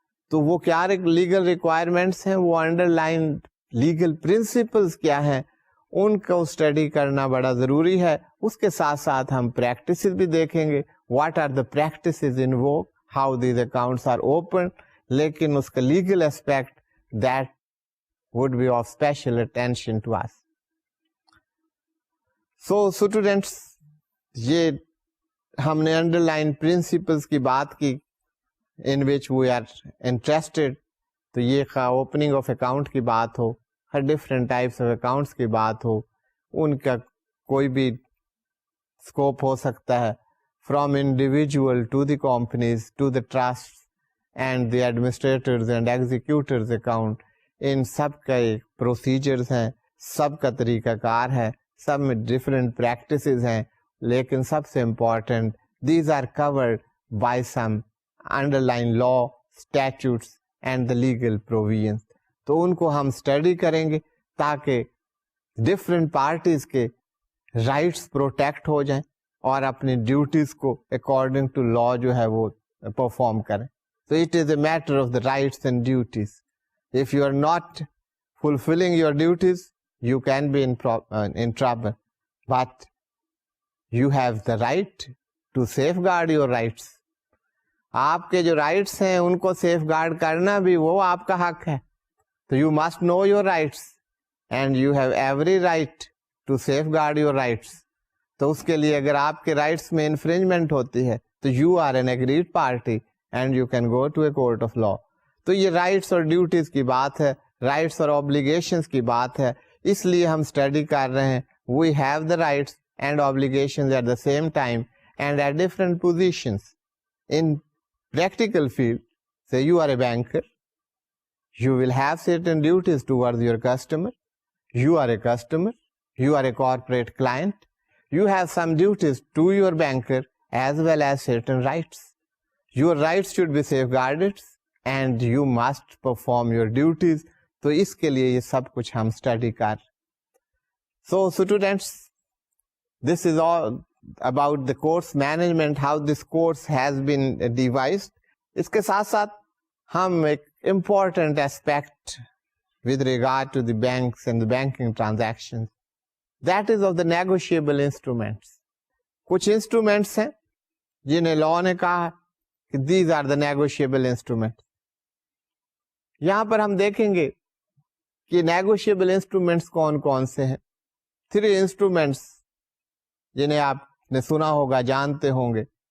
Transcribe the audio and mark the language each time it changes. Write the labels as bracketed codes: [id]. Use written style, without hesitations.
[ur] تو وہ کیا لیگل ریکوائرمنٹس ہیں, وہ انڈر لائن لیگل پرنسپلس کیا ہیں, ان کو اسٹڈی کرنا بڑا ضروری ہے. اس کے ساتھ ساتھ ہم پریکٹسز بھی دیکھیں گے, [en] What are the practices in vogue, how these accounts are open. [ur] لیکن اس کا [en] Legal aspect that would be of special attention to us. So students, [ur] یہ ہم نے انڈر لائن پرنسپلس کی بات کی [en] in which we are interested. [ur] تو یہ اوپننگ آف اکاؤنٹ کی بات ہو, ہر ڈفرینٹ ٹائپس آف اکاؤنٹس کی بات ہو, ان کا کوئی بھی اسکوپ ہو سکتا ہے, [en] From individual to the companies to the trust and the administrators and executors account. [ur] ان سب کا ایک پروسیجرز ہیں, سب کا طریقہ کار ہے, سب میں ڈفرینٹ پریکٹسز ہیں, لیکن سب سے important [en] These are covered by some underline law, statutes and the legal provisions. [ur] تو ان کو ہم اسٹڈی کریں گے تاکہ ڈفرینٹ پارٹیز کے رائٹس پروٹیکٹ ہو جائیں اور اپنی ڈیوٹیز کو اکارڈنگ ٹو لا جو ہے وہ پرفارم کریں. [en] So it is a matter of the rights and duties. If you are not fulfilling your duties, you can be in trouble. But you have the right to safeguard your rights. [ur] آپ کے جو rights ہیں ان کو safe guard کرنا بھی وہ آپ کا حق ہے. [en] تو you must know your rights and you have every right to safeguard your rights. [ur] تو اس کے لیے اگر آپ کے رائٹس میں انفرنجمنٹ ہوتی ہے تو [en] you are an aggrieved party and you can go to a court of law. [ur] تو یہ رائٹس اور ڈیوٹیز کی بات ہے, رائٹس اور اوبلیگیشنز کی بات ہے, اس لیے ہم اسٹڈی کر رہے ہیں. [en] We have the rights and obligations at the same time and at different positions. In practical field, say you are a banker, you will have certain duties towards your customer. You are a customer, you are a corporate client, you have some duties to your banker as well as certain rights. Your rights should be safeguarded and you must perform your duties. [ur] تو اس کے لیے یہ سب کچھ ہم study کر. [en] So students, this is all about the course management, how this course has been devised. [ur] اس کے ساتھ ساتھ ہم ایک important aspect [en] with regard to the banks and the banking transactions, that is of the negotiable instruments. [ur] کچھ instruments ہیں جنہیں لا نے کہا کہ [en] these are the negotiable instruments. [ur] یہاں پر ہم دیکھیں گے کہ نیگوشیبل انسٹرومینٹس کون کون سے ہیں. 3 انسٹرومینٹس جنہیں آپ نے سنا ہوگا, جانتے ہوں گے.